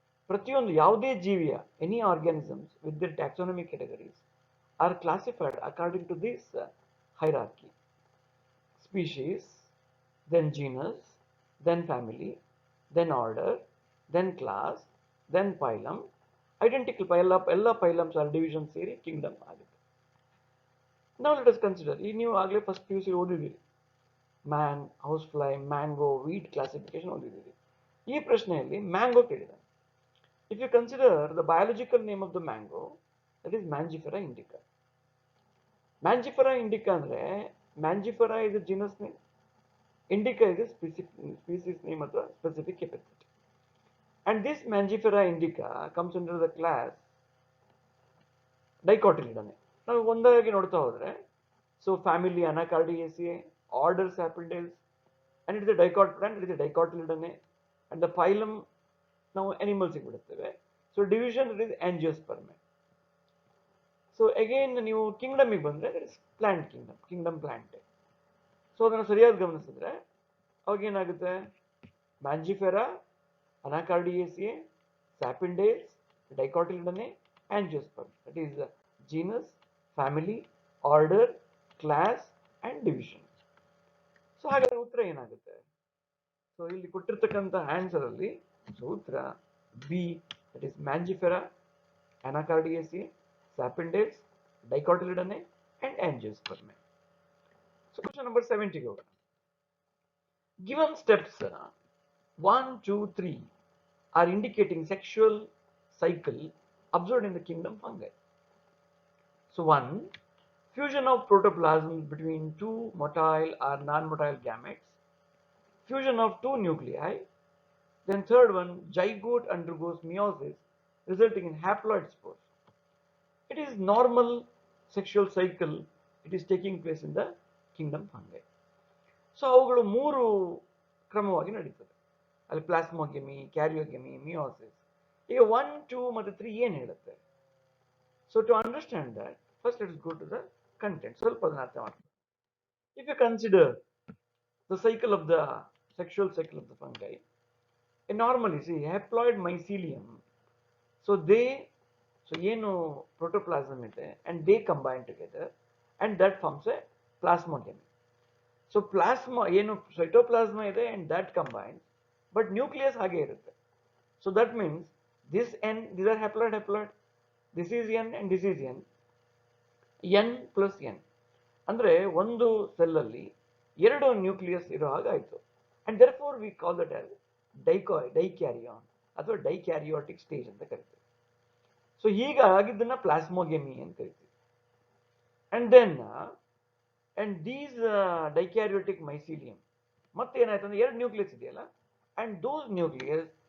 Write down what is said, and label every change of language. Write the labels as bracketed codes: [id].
[kn] ಪ್ರತಿಯೊಂದು ಯಾವುದೇ ಜೀವಿಯ [en] Any organisms with the taxonomic categories are classified according to this hierarchy: species, then genus, then family, then order, then class, then phylum. Identical ಎಲ್ಲ phylums are division ಸೇರಿ kingdom ಆಗುತ್ತೆ. Now let us consider, [kn] ಈ ನೀವು ಆಗಲೇ first PUC ಓದಿದ್ದೀರಿ, man, house fly, mango, wheat classification ಓದಿದ್ದೀರಿ. ಈ ಪ್ರಶ್ನೆಯಲ್ಲಿ mango ಕೇಳಿದ್ದಾನೆ. [en] If you consider the biological name of the mango, that is Mangifera indica. Mangifera indica [kn] ಅಂದ್ರೆ [en] Mangifera is a genus name, indica is a species name ಅಥವಾ specific epithet. And this Mangifera indica comes under the class Dicotyledonnae. [kn] ನಾವು ಒಂದಾಗಿ ನೋಡ್ತಾ ಹೋದ್ರೆ, [en] So family Anacardiaceae, order Sapindales, and it is a Dicotyledonnae, and the phylum ನಾವು animals ಗೆ ಬಿಡುತ್ತೇವೆ. So division it is Angiospermae. So [kn] again ನೀವು Kingdom ಗೆ ಬಂದ್ರೆ [en] it is plant kingdom plant. [kn] So ಅದನ್ನು ಸರಿಯಾಗಿ ಗಮನಿಸಿದ್ರೆ ಅವಾಗ ಏನಾಗುತ್ತೆ, Mangifera, Anacardiaceae, Sapindales, Dicotyledonnae, Angiosperms. [en] That is genus, family, order, class and division. [kn] So ಹಾಗಾದ್ರೆ ಉತ್ತರ ಏನಾಗುತ್ತೆ? ಸೊ ಇಲ್ಲಿ ಕೊಟ್ಟಿರ್ತಕ್ಕಂಥ ಆನ್ಸರ್ ಅಲ್ಲಿ ಸೊ ಉತ್ತರ B, that is Mangifera, Anacardiaceae, Sapindales, Dicotyledonnae and Angiospermae. So question number 70 ಗೆ ಹೋಗೋಣ. [en] Given steps 1, 2, 3 are indicating sexual cycle observed in the kingdom fungi. So 1, fusion of protoplasm between two motile or non-motile gametes, fusion of two nuclei. Then third one, zygote undergoes meiosis resulting in haploid spores. It is normal sexual cycle, it is taking place in the kingdom fungi. [kn] So ಅವುಗಳು 3 ಕ್ರಮವಾಗಿ ನಡೀತದೆ. ಅಲ್ಲಿ ಪ್ಲಾಸ್ಮೋಗೆಮಿ, ಕ್ಯಾರಿಯೋಗೆಮಿ, meiosis. ಈಗ 1, 2 ಮತ್ತು 3 ಏನು ಹೇಳುತ್ತೆ? [en] So to understand that, first let's go to the content. [kn] ಸ್ವಲ್ಪ ಅದನ್ನ ಅರ್ಥ ಮಾಡ್ಕೊಳ್ಳಿ. [en] if you consider the cycle of the sexual cycle of the fungi, normally see haploid mycelium, [kn] so ಏನು ಪ್ರೋಟೋಪ್ಲಾಸಮ್ ಇದೆ [en] And they combine together and that forms a plasmogamy. [kn] So plasma ಏನು ಸೈಟೋಪ್ಲಾಸ್ಮಾ ಇದೆ and that combines, but nucleus ಹಾಗೆ ಇರುತ್ತೆ. [en] so that means this n, these are haploid, this is n and this is n, n plus n [kn] ಅಂದ್ರೆ ಒಂದು cell ಅಲ್ಲಿ 2 nucleus ಇರೋ ಹಾಗಾಯ್ತು. [en] and therefore we call that as dikaryon ಅಥವಾ dikaryotic stage [kn] ಅಂತ ಕರಿತೀವಿ. So ಹೀಗಾಗಿದ್ದನ್ನ ಪ್ಲಾಸ್ಮೋಗೆಮಿ ಅಂತ ಕರಿತೀವಿ. And then and these dikaryotic mycelium ಮತ್ತೆ ಏನಾಯ್ತು ಅಂದ್ರೆ 2 ನ್ಯೂಕ್ಲಿಯಸ್ ಇದೆಯಲ್ಲ, [en] and those nucleus